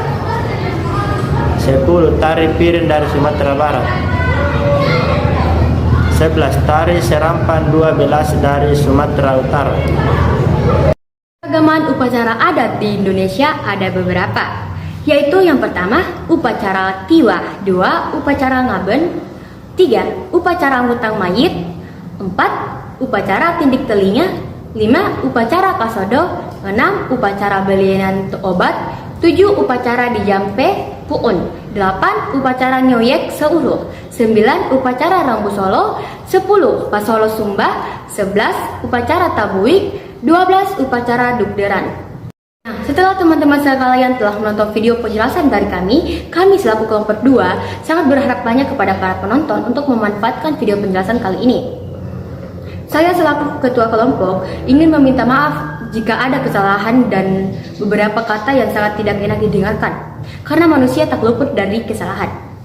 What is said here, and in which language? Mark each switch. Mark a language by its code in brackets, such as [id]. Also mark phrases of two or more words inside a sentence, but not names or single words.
[id] 10. Tari Piring dari Sumatera Barat. 11. Tari Serampan 12 dari Sumatera Utara. Keragaman upacara adat di Indonesia ada beberapa, yaitu yang pertama upacara tiwa, 2 upacara ngaben, 3 upacara ngutang mayit, 4 upacara tindik telinga, 5 upacara kasodo, 6 upacara belienan obat, 7 upacara dijampe puun, 8 upacara nyoyek seuruh, 9 upacara rambu solo, 10 pasolo sumba, 11 upacara tabuik, 12 upacara dugderan. Nah, setelah teman-teman sekalian telah menonton video penjelasan dari kami selaku kelompok 2 sangat berharap banyak kepada para penonton untuk memanfaatkan video penjelasan kali ini. Saya selaku ketua kelompok ingin meminta maaf jika ada kesalahan dan beberapa kata yang sangat tidak enak didengarkan, karena manusia tak luput dari kesalahan.